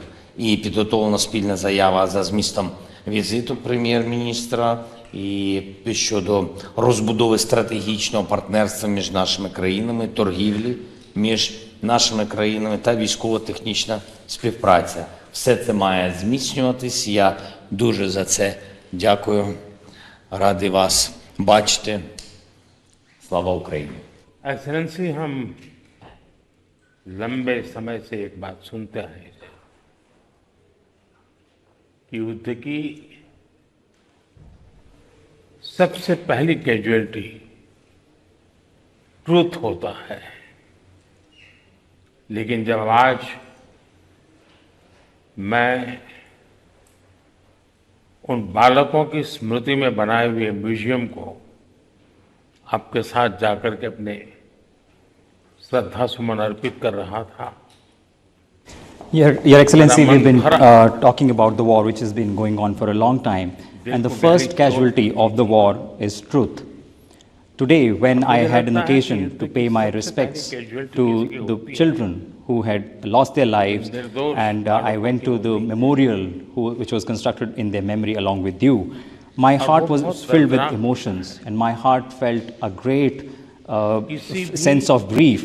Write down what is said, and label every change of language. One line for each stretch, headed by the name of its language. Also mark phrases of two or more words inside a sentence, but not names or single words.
Ukrainian: І підготовлена спільна заява за змістом візиту прем'єр-міністра і щодо розбудови стратегічного партнерства між нашими країнами, торгівлі між нашими країнами та військово-технічна співпраця. Все це має зміцнюватись. Я дуже за це дякую. Радий вас бачити. Слава Україні!
Hindi: एक्सेलेंसी, हम लंबे समय से एक बात सुनते आए हैं कि युद्ध की सबसे पहली
English: casualty truth
Hindi: होता है। लेकिन जब आज मैं उन बालकों की स्मृति में बनाए हुए म्यूजियम को आपके साथ जाकर के अपने श्रद्धा सुमन अर्पित कर रहा था।
English: Your Excellency, we've been talking about the war which has been going on for a long time, and the first casualty of the war is truth. Today, when I had an occasion to pay my respects to the children who had lost their lives, and I went to the memorial which was constructed in their memory along with you, my heart was filled with emotions, and my heart felt a great sense of grief.